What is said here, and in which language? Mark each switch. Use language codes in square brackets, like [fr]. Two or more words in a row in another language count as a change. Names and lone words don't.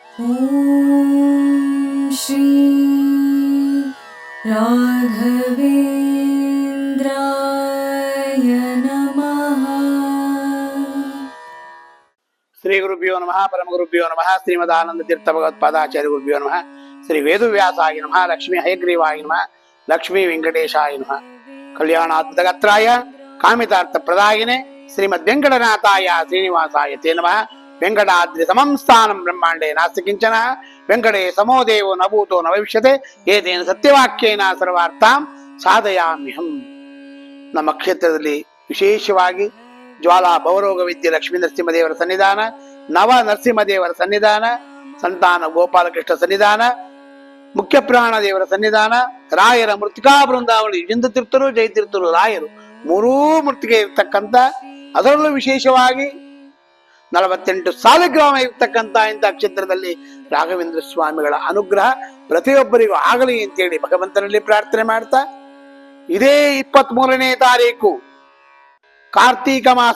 [sa] ಓಂ ಶ್ರೀ ರಾಘವೇಂದ್ರಾಯ ನಮಃ. ಶ್ರೀ ಗುರುಭ್ಯೋ ನಮಃ. ಪರಮ ಗುರುಭ್ಯೋ ನಮಃ. ಶ್ರೀಮದ್ ಆನಂದ ತೀರ್ಥ ಭಗವತ್ಪಾದಾಚಾರ್ಯ ಗುರುಭ್ಯೋ ನಮಃ. ಶ್ರೀ ವೇದವ್ಯಾಸಾಯ ನಮಃ. ಲಕ್ಷ್ಮೀ ಹಯಗ್ರೀವಾಯ ನಮಃ. ಲಕ್ಷ್ಮೀ ವೆಂಕಟೇಶಾಯ ನಮಃ. ಕಲ್ಯಾಣಾತ್ಮಕತ್ರಾಯ ಕಾಮಿತಾರ್ಥ ಪ್ರದಾಯಿನೆ ಶ್ರೀಮದ್ ವೆಂಕಟನಾಥಾಯ ಶ್ರೀನಿವಾಸಾಯ ತೇ ನಮಃ. ವೆಂಕಟಾದ್ರಿ ಸಮಂ ಸ್ಥಾನಂ ಬ್ರಹ್ಮಾಂಡೇ ನಾಸ್ತಿ ಕಿಂಚನ. ವೆಂಕಟೇ ಸಮೋ ದೇವೋ ನ ಭೂತೋ ನ ಭವಿಷ್ಯತೆ. ಏತೇನ ಸತ್ಯವಾಕ್ಯೇನ ಸರ್ವಾರ್ಥಾಂ ಸಾಧಯಾಮ್ಯಹಂ. [kn] ನಮ್ಮ ಕ್ಷೇತ್ರದಲ್ಲಿ ವಿಶೇಷವಾಗಿ ಜ್ವಾಲಾ ಭವರೋಗ ವಿದ್ಯೆ ಲಕ್ಷ್ಮೀ ನರಸಿಂಹದೇವರ ಸನ್ನಿಧಾನ, ನವ ನರಸಿಂಹದೇವರ ಸನ್ನಿಧಾನ, ಸಂತಾನ ಗೋಪಾಲಕೃಷ್ಣ ಸನ್ನಿಧಾನ, ಮುಖ್ಯ ಪ್ರಾಣ ದೇವರ ಸನ್ನಿಧಾನ, ರಾಯರ ಮೃತ್ತಿಕಾ ಬೃಂದಾವಳಿ ಜಿಂದ ತೀರ್ಥರು ಜಯತೀರ್ಥರು ರಾಯರು ಮೂರೂ ಮೃತ್ತಿಗೆ ಇರ್ತಕ್ಕಂಥ, ಅದರಲ್ಲೂ ವಿಶೇಷವಾಗಿ 48 ಸಾಲಿಗ್ರಾಮ ಇರ್ತಕ್ಕಂಥ ಇಂಥ ಕ್ಷೇತ್ರದಲ್ಲಿ ರಾಘವೇಂದ್ರ ಸ್ವಾಮಿಗಳ ಅನುಗ್ರಹ ಪ್ರತಿಯೊಬ್ಬರಿಗೂ ಆಗಲಿ ಅಂತೇಳಿ ಭಗವಂತನಲ್ಲಿ ಪ್ರಾರ್ಥನೆ ಮಾಡ್ತಾ, ಇದೇ 23ನೇ ತಾರೀಕು ಕಾರ್ತೀಕ ಮಾಸ.